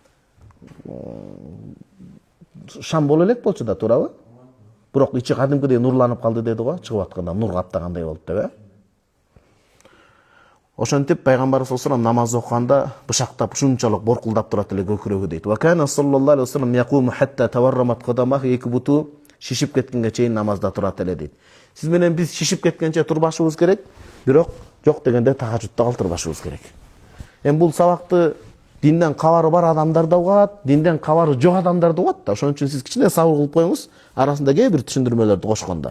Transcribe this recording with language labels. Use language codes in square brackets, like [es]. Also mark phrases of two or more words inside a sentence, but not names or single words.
[ky] Шам боло элек болчу да, туурабы? Бирок ичи кадимкидей нурланып калды деди го, чыгып атканда нур каптагандай болуп деп, Ошентип пайгамбарыбыз [ar] صلى الله عليه وسلم [ky] намаз окуганда бышактап ушунчалык боркулдап турат эле көкүрөгү дейт. [ar] وكان صلى الله عليه وسلم يقوم حتى تورمت قدماه, [ky] эки буту шишип кеткенге чейин намазда турат эле дейт. Сиз менен биз шишип кеткенче турбашыбыз керек, бирок жок дегенде тахажжудта калтырбашыбыз керек. Эми бул сабакты динден кабары бар адамдар да угат, динден кабары жок адамдар да угат да. Ошон үчүн сиз кичине сабыр кылып коюңуз, арасында кээ бир түшүндүрмөлөрдү кошкондо.